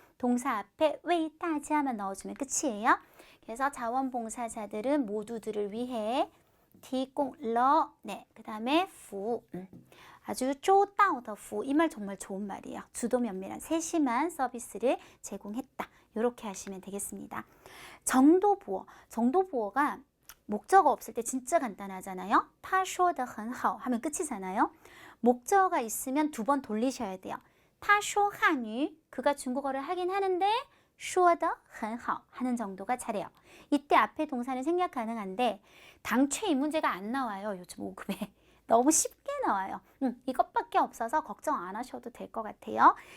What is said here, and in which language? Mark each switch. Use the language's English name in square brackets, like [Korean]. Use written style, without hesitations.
[Korean] 동사 앞에 [Chinese] 为大家 [Korean] 만 넣어주면 끝이에요. 그래서 자원봉사자들은 모두들을 위해 [Chinese] 提供了, [Korean] 네, 그 다음에 服务, 아주 [Chinese] 周到的服务, [Korean] 이 말 정말 좋은 말이에요. 주도 면밀한 세심한 서비스를 제공했다. 이렇게 하시면 되겠습니다. 정도보어, 정도보어가 목적어 없을 때 진짜 간단하잖아요. [Chinese] 他说得很好 하면 끝이잖아요. [Korean] 목적어가 있으면 두 번 돌리셔야 돼요. [Chinese] 他说汉语, [Korean] 그가 중국어를 하긴 하는데 [Chinese] 说得很好 [Korean] 하는 정도가 잘해요. 이때 앞에 동사는 생략 가능한데 당최 이 문제가 안 나와요. 요즘 5급에. 너무 쉽게 나와요. 이것밖에 없어서 걱정 안 하셔도 될 것 같아요.